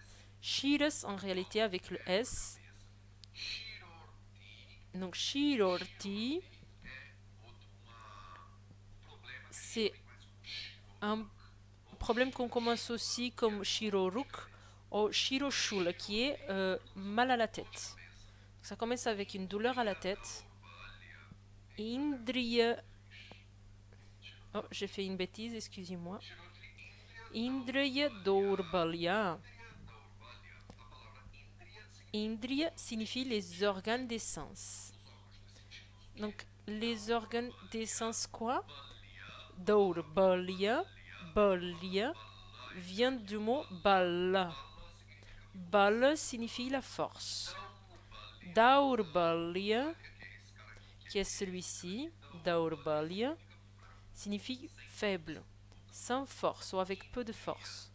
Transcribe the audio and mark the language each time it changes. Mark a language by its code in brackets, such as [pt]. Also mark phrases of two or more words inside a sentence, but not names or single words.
[fr] Shiras en réalité avec le S. Donc Shirorti, c'est un problème qu'on commence aussi comme Shiroruk ou Shiroshula qui est mal à la tête. Ça commence avec une douleur à la tête. Indriya. Oh, j'ai fait une bêtise, excusez-moi. [sa] Indriya Dorbalya. [fr] Indriya signifie les organes des sens. Donc, les organes des sens quoi? Daurbalya, balya, vient du mot bala. Bala signifie la force. Daurbalya, qui est celui-ci, Daurbalya, signifie faible, sans force ou avec peu de force.